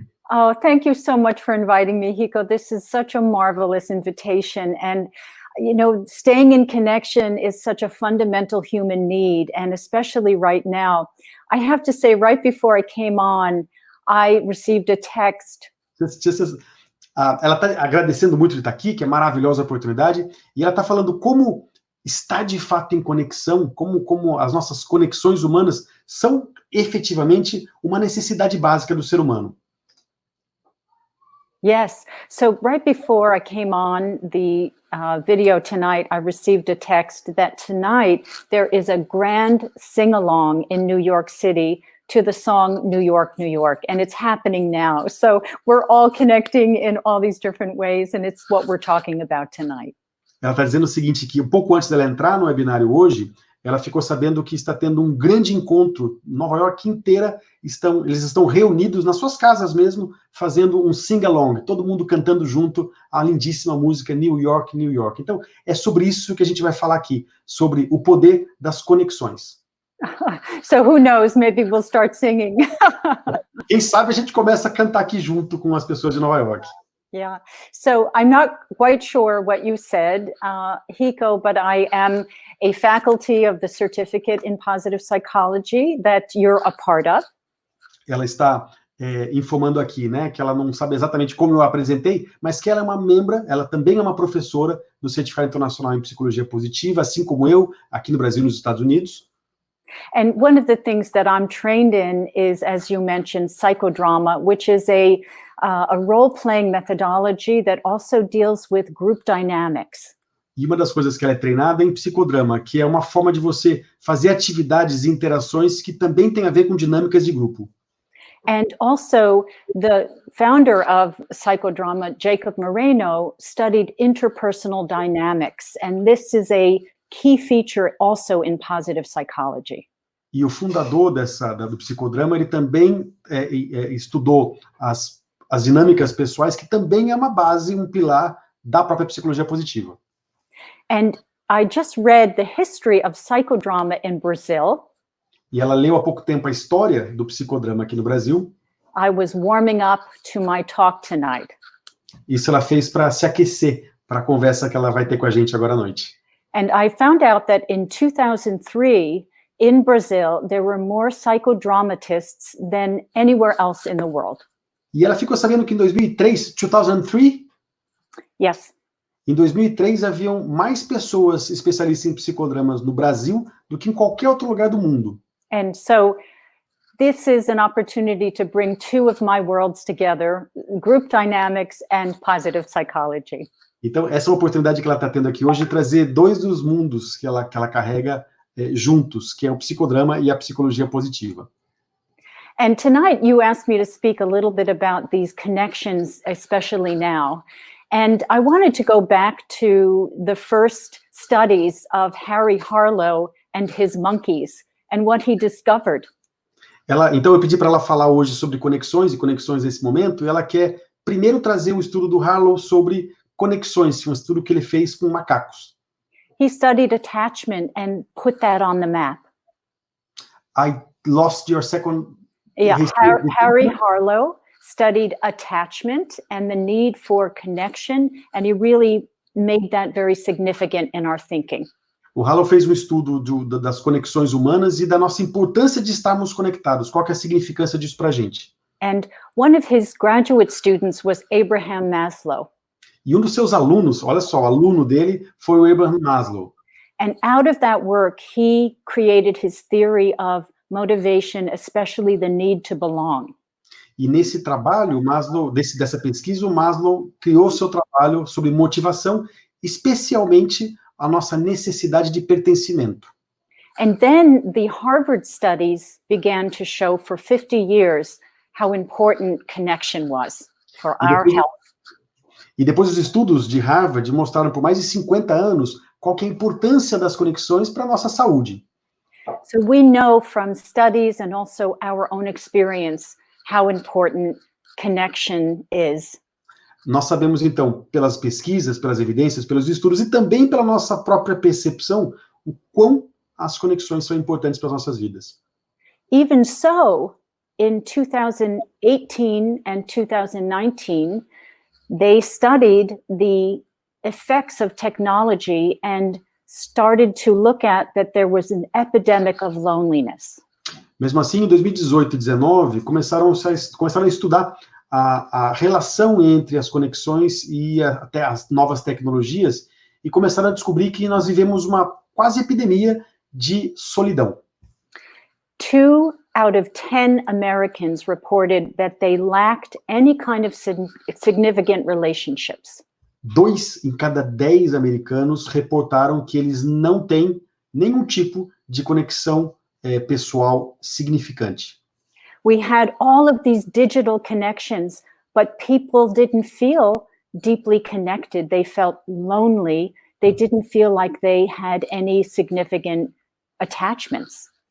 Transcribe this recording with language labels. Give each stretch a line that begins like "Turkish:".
English: Oh, thank you so much for inviting me, Hiko. This is such a marvelous invitation. And, you know, staying in connection is such a fundamental human need. And especially right now, I have to say, right before I came on, I received a text.
Portuguese: Ela está agradecendo muito de estar aqui, que é maravilhosa a oportunidade, e ela está falando como estar de fato em conexão, como as nossas conexões humanas são efetivamente uma necessidade básica do ser humano.
English: Yes. So right before I came on the video tonight, I received a text that tonight there is a grand sing-along in New York City to the song New York, New York, and it's happening now. So we're all connecting in all these different ways, and it's what we're talking about tonight.
Portuguese: Ela está dizendo o seguinte, que um pouco antes dela entrar no webinário hoje, ela ficou sabendo que está tendo um grande encontro, Nova York inteira, eles estão reunidos nas suas casas mesmo, fazendo um sing-along, todo mundo cantando junto a lindíssima música New York, New York. Então, é sobre isso que a gente vai falar aqui, sobre o poder das conexões.
English: So who knows, maybe we'll start singing.
Portuguese: Quem sabe a gente começa a cantar aqui junto com as pessoas de Nova York.
English: Yeah, so I'm not quite sure what you said, Hiko, but I am a faculty of the Certificate in Positive Psychology that you're a part of.
Portuguese: Ela está informando aqui, né, que ela não sabe exatamente como eu a apresentei, mas que ela é uma membra, ela também é uma professora do Certificado Internacional em Psicologia Positiva, assim como eu, aqui no Brasil e nos Estados Unidos.
English: And one of the things that I'm trained in is, as you mentioned, psychodrama, which is a role-playing methodology that also deals with group dynamics.
Portuguese: E uma das coisas que ela é treinada é em psicodrama, que é uma forma de você fazer atividades e interações que também tem a ver com dinâmicas de grupo.
English: And also, the founder of psychodrama, Jacob Moreno, studied interpersonal dynamics, and this is a key feature also in positive psychology.
Portuguese: E o fundador do psicodrama, ele também estudou as dinâmicas pessoais, que também é uma base, um pilar da própria psicologia positiva.
English: And I just read the history of psychodrama in Brazil.
Portuguese: E ela leu há pouco tempo a história do psicodrama aqui no Brasil.
English: I was warming up to my talk tonight.
Portuguese: Isso ela fez para se aquecer para a conversa que ela vai ter com a gente agora à noite.
English: And I found out that in 2003, in Brazil, there were more psychodramatists than anywhere else in the world.
Portuguese: E ela ficou sabendo que em 2003,
English: Yes.
Portuguese: Em 2003 haviam mais pessoas especialistas em psicodramas no Brasil do que em qualquer outro lugar do mundo.
English: And so this is an opportunity to bring two of my worlds together, group dynamics and positive psychology.
Portuguese: Então, essa é uma oportunidade que ela está tendo aqui hoje de trazer dois dos mundos que ela carrega juntos, que é o psicodrama e a psicologia positiva.
English: And tonight you asked me to speak a little bit about these connections, especially now. And I wanted to go back to the first studies of Harry Harlow and his monkeys and what he discovered.
Portuguese: Então eu pedi para ela falar hoje sobre conexões e conexões nesse momento, e ela quer primeiro trazer o estudo do Harlow sobre conexões, um estudo que ele fez com macacos.
English: He studied attachment and put that on the map. I lost your second... Yeah, Harry Harlow studied attachment and the need for connection, and he really made that very significant in our thinking.
Portuguese: O Harlow fez um estudo das conexões humanas e da nossa importância de estarmos conectados. Qual que é a significância disso para a gente?
English: And one of his graduate students was Abraham Maslow.
Portuguese: E um dos seus alunos, olha só, o aluno dele foi o Abraham Maslow.
English: And out of that work, he created his theory of motivation, especially the need to belong.
Portuguese: E nesse trabalho, dessa pesquisa, o Maslow criou seu trabalho sobre motivação, especialmente a nossa necessidade de pertencimento.
English: And then the Harvard studies began to show for 50 years how important connection was for our health.
Portuguese: E depois os estudos de Harvard mostraram por mais de 50 anos qual que é a importância das conexões para a nossa saúde.
English: So we know from studies and also our own experience how important connection is.
Portuguese: Nós sabemos, então, pelas pesquisas, pelas evidências, pelos estudos e também pela nossa própria percepção, o quão as conexões são importantes para as nossas vidas.
English: Even so, in 2018 and 2019, they studied the effects of technology and started to look at that there was an epidemic of loneliness.
Portuguese: Mesmo assim, em 2018 e 2019, começaram a estudar a relação entre as conexões e até as novas tecnologias e começaram a descobrir que nós vivemos uma quase epidemia de solidão.
English: 2 out of 10 Americans reported that they lacked any kind of significant relationships.
Portuguese: 2 em cada 10 americanos reportaram que eles não têm nenhum tipo de conexão pessoal significante.
English: We had all of these digital connections, but people didn't feel deeply connected. They felt lonely. They didn't feel like they had any significant attachments.